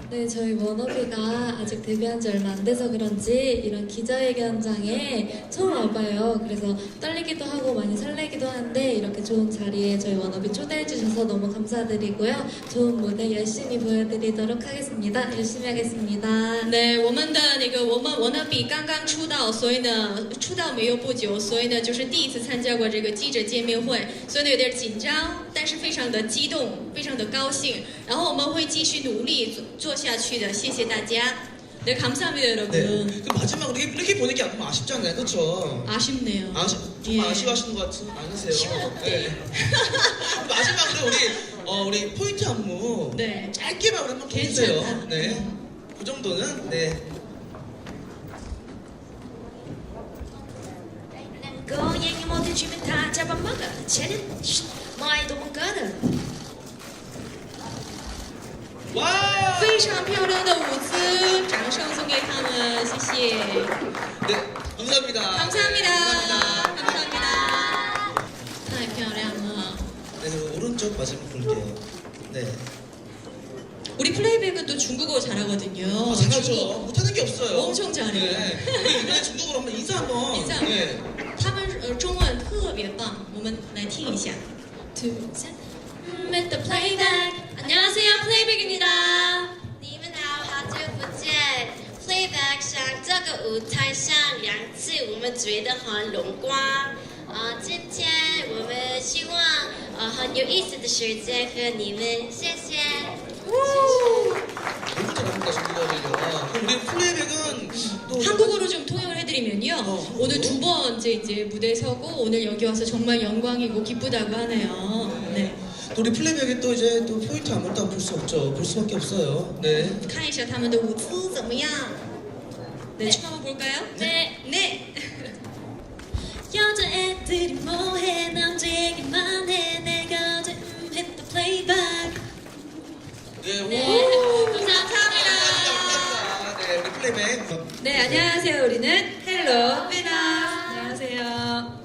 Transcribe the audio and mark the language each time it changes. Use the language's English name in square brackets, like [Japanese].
[Korean] 네, 저희 워너비가 아직 데뷔한 지 얼마 안 돼서 그런지 이런 기자회견장에 처음 와봐요. 그래서 떨리기도 하고 많이 설레기도 한데 이렇게 좋은 자리에 저희 워너비 초대해 주셔서 너무 감사드리고요. 좋은 무대 열심히 보여드리도록 하겠습니다. 열심히 하겠습니다. [Chinese] 对，我们的那个wannabe刚刚出道，所以呢，出道没有不久，所以呢，就是第一次参加过这个记者见面会，所以呢有点紧张，但是非常的激动，非常的高兴。然后我们会继续努力做下去的，谢谢大家。 [Korean] 네 감사합니다, 네. 여러분. 그 마지막으로 이렇게 보내기 너무 아쉽잖아요, 그렇죠? 아쉽네요. 좀 예. 아쉬워하시는 것 않으세요? 네. 마지막으로 우리 포인트 안무 네. 짧게만 우리 한번 괜찮다. 보여주세요. 네. 그 정도는 네. 고양이 모두 주면 다 잡아먹어 쟤는 많이 도망가는 와! [Chinese] 非常漂亮的舞姿，掌声送给他们，谢谢。 [Korean] 네, 감사합니다. 감사합니다. 감사합니다. [Chinese] 太漂亮了。 [Korean] 네, 그리고 오른쪽 마지막 볼게요. 네. 우리 플레이백은 또 중국어 잘하거든요. 잘하죠. 중국 못하는 게 없어요. 엄청 잘해요. 네. 우리 이번에 중국어로 한번 인사 한번. 인사. 네. [Chinese] 他们中文特别棒，我们来听一下。 [Korean] 둘 셋. Mr. Playback. 안녕하세요, 플레이백입니다. [Chinese] 你们好，好久不见。 Playback 上这个舞台上，两次我们觉得很荣光。今天我们希望很有意思的时间和你们，谢谢。 [Korean] 너무 잘합니다, 중국어를요. 그럼 우리 플레이백은 또 한국어로 좀 통역을 해드리면요. 오늘 두 번째 이제 무대에 서고 오늘 여기 와서 정말 영광이고 기쁘다고 하네요. 네. 또 우리 플레이백이 또 이제 또 포인트 안무도 볼 수 없죠. 볼 수밖에 없어요. 네. [Chinese] 看一下他们的舞姿怎么样? [Korean] 네, 춤 한번 볼까요? 네. 네. 여자애들이 뭐해 남자 얘기만 해 내가 어제 했던 플레이백 네. 오. 네. 감사합니다. 감사합니다. 네, 우리 플레이백. 네, 안녕하세요. 우리는 헬로 베나스. 안녕하세요.